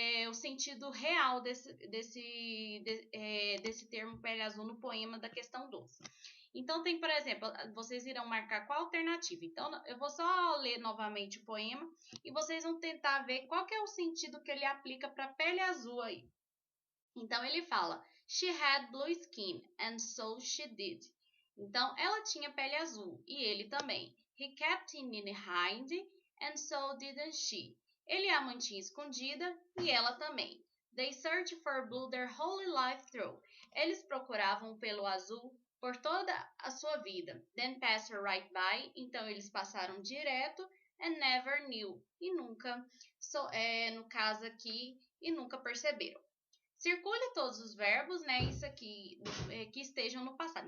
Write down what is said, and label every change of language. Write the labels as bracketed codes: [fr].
[pt] O sentido real desse termo pele azul no poema da questão 12. Então, tem, por exemplo, vocês irão marcar qual alternativa. Então, eu vou só ler novamente o poema e vocês vão tentar ver qual que é o sentido que ele aplica para a pele azul aí. Então, ele fala, [en] she had blue skin, and so she did. [pt] Então, ela tinha pele azul, e ele também. [en] He kept it in hide, and so didn't she. [pt] Ele a mantinha escondida, e ela também. [en] They searched for blue their whole life through. [pt] Eles procuravam pelo azul por toda a sua vida. [en] Then passed right by. [pt] Então, eles passaram direto, [en] and never knew. [pt] E nunca, no caso aqui, e nunca perceberam. Circule todos os verbos, né, isso aqui, que estejam no passado.